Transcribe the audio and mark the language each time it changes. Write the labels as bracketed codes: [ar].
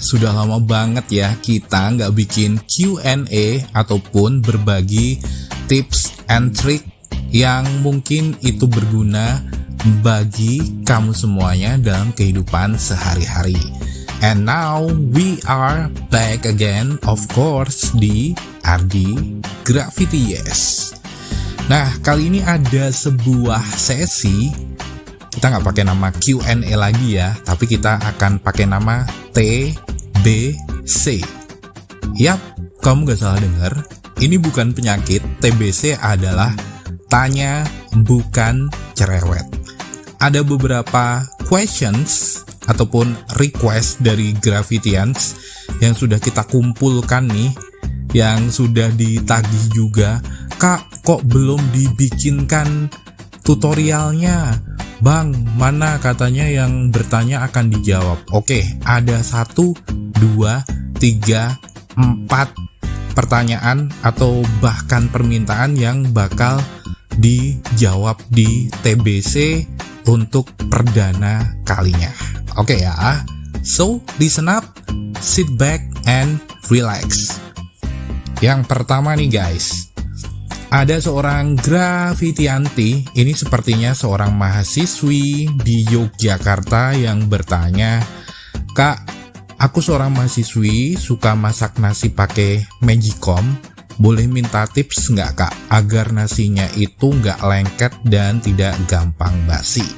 [id] Sudah lama banget ya kita nggak bikin Q&A ataupun berbagi tips and trick yang mungkin itu berguna bagi kamu semuanya dalam kehidupan sehari-hari. [en] And now we are back again, of course, di RD Gravity Yes. [id] Nah, kali ini ada sebuah sesi. Kita nggak pakai nama Q&A lagi ya, tapi kita akan pakai nama TBC. Yap, kamu nggak salah dengar. Ini bukan penyakit. TBC adalah tanya bukan cerewet. Ada beberapa questions ataupun request dari Gravitians yang sudah kita kumpulkan nih, yang sudah ditagih juga. Kak, kok belum dibikinkan tutorialnya? Bang, mana katanya yang bertanya akan dijawab? Oke, ada 1, 2, 3, 4 pertanyaan atau bahkan permintaan yang bakal dijawab di TBC untuk perdana kalinya. Oke ya, [en] so listen up, sit back and relax. [id] Yang pertama nih guys, ada seorang Gravitianti, ini sepertinya seorang mahasiswi di Yogyakarta yang bertanya, Kak, aku seorang mahasiswi suka masak nasi pakai Magicom, boleh minta tips nggak Kak, agar nasinya itu nggak lengket dan tidak gampang basi?